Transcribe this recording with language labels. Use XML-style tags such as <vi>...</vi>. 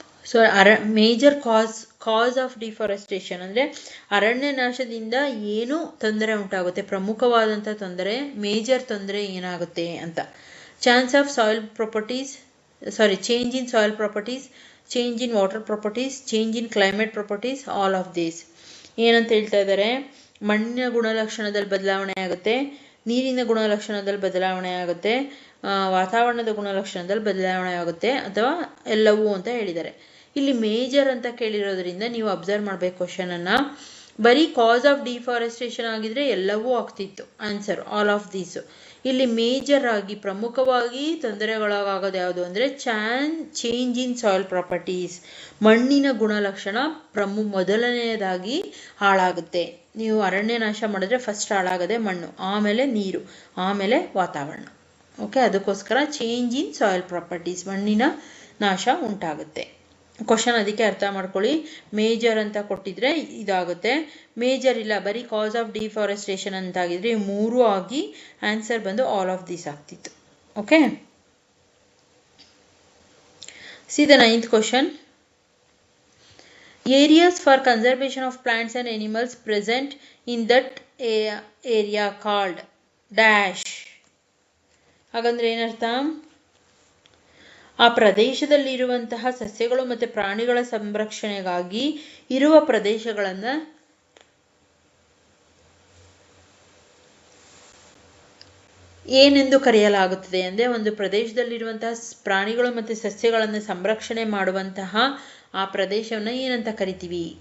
<en>so major cause of deforestation</en> <kn>ಅಂದರೆ ಅರಣ್ಯನಾಶದಿಂದ ಏನು ತೊಂದರೆ ಉಂಟಾಗುತ್ತೆ, ಪ್ರಮುಖವಾದಂಥ ತೊಂದರೆ, ಮೇಜರ್ ತೊಂದರೆ ಏನಾಗುತ್ತೆ ಅಂತ.</kn> <en>Chance of soil properties, change in soil properties, change in water properties, change in climate properties, all of these.</en> <kn>ಏನಂತ ಹೇಳ್ತಾ ಇದ್ದಾರೆ? ಮಣ್ಣಿನ ಗುಣಲಕ್ಷಣದಲ್ಲಿ ಬದಲಾವಣೆ ಆಗುತ್ತೆ, ನೀರಿನ ಗುಣಲಕ್ಷಣದಲ್ಲಿ ಬದಲಾವಣೆ ಆಗುತ್ತೆ, ವಾತಾವರಣದ ಗುಣಲಕ್ಷಣದಲ್ಲಿ ಬದಲಾವಣೆ ಆಗುತ್ತೆ, ಅಥವಾ ಎಲ್ಲವೂ ಅಂತ ಹೇಳಿದ್ದಾರೆ. ಇಲ್ಲಿ ಮೇಜರ್ ಅಂತ ಕೇಳಿರೋದ್ರಿಂದ ನೀವು ಅಬ್ಸರ್ವ್ ಮಾಡಬೇಕು ಕ್ವಶನನ್ನು. ಬರೀ ಕಾಸ್ ಆಫ್ ಡಿಫಾರೆಸ್ಟೇಷನ್ ಆಗಿದ್ರೆ ಎಲ್ಲವೂ ಆಗ್ತಿತ್ತು ಆನ್ಸರ್,</kn> <en>All of these.</en> <kn>ಇಲ್ಲಿ ಮೇಜರ್ ಆಗಿ ಪ್ರಮುಖವಾಗಿ ತೊಂದರೆಗೊಳಗಾಗೋದು ಯಾವುದು ಅಂದರೆ</kn> <en>change in soil properties,</en> <kn>ಮಣ್ಣಿನ ಗುಣಲಕ್ಷಣ ಮೊದಲನೆಯದಾಗಿ ಹಾಳಾಗುತ್ತೆ. ನೀವು ಅರಣ್ಯನಾಶ ಮಾಡಿದ್ರೆ ಫಸ್ಟ್ ಹಾಳಾಗದೆ ಮಣ್ಣು, ಆಮೇಲೆ ನೀರು, ಆಮೇಲೆ ವಾತಾವರಣ. ಓಕೆ, ಅದಕ್ಕೋಸ್ಕರ</kn> <en>change in soil properties,</en> <kn>ಮಣ್ಣಿನ ನಾಶ ಉಂಟಾಗುತ್ತೆ. ಕ್ವಶನ್ ಅದಕ್ಕೆ ಅರ್ಥ ಮಾಡ್ಕೊಳ್ಳಿ. ಮೇಜರ್ ಅಂತ ಕೊಟ್ಟಿದ್ರೆ ಇದಾಗುತ್ತೆ, ಮೇಜರ್ ಇಲ್ಲ ಬರೀ</kn> <en>cause of deforestation</en> <kn>ಅಂತಾಗಿದ್ರೆ 3 ಆಗಿ ಆನ್ಸರ್ ಬಂದು</kn> <en>all of this</en> <kn>ಆಗ್ತಿತ್ತು.</kn> <en>Okay, see the 9th question. Areas for conservation of plants and animals present in that area called dash.</en> <kn>ಹಾಗಂದ್ರೆ ಏನರ್ಥ? ಆ ಪ್ರದೇಶದಲ್ಲಿರುವಂತಹ ಸಸ್ಯಗಳು ಮತ್ತು ಪ್ರಾಣಿಗಳ ಸಂರಕ್ಷಣೆಗಾಗಿ ಇರುವ ಪ್ರದೇಶಗಳನ್ನು ಏನೆಂದು ಕರೆಯಲಾಗುತ್ತದೆ ಅಂದರೆ, ಒಂದು ಪ್ರದೇಶದಲ್ಲಿರುವಂತಹ ಪ್ರಾಣಿಗಳು ಮತ್ತು ಸಸ್ಯಗಳನ್ನು ಸಂರಕ್ಷಣೆ ಮಾಡುವಂತಹ ಆ ಪ್ರದೇಶವನ್ನು ಏನಂತ ಕರಿತೀವಿ?</kn>